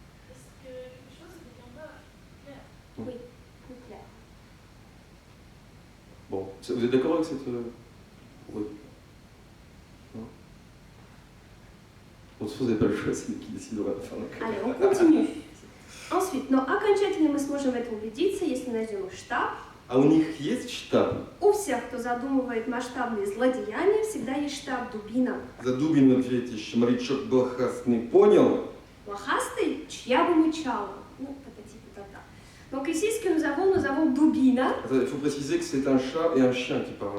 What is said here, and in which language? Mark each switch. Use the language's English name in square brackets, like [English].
[French] Est-ce que quelque chose deviendra clair? Oui, plus clair. Bon, vous êtes d'accord avec cette... Oui. Non? Bon, de toute façon, vous n'avez pas le choix, c'est lui qui décidera de faire la Allez, on continue. Ensuite, [Russian] но окончательно мы сможем в этом убедиться, если найдем штаб. А у них есть штаб? У всех, кто задумывает масштабные злодеяния, всегда есть штаб Дубина. Задубин ответишь, морячок блохастный, понял? Блохастый, чья бы мычала. [French] Ну, patati patata. Donc ici, ce que nous avons Dubina. Il faut préciser que c'est un chat et un chien qui parlent.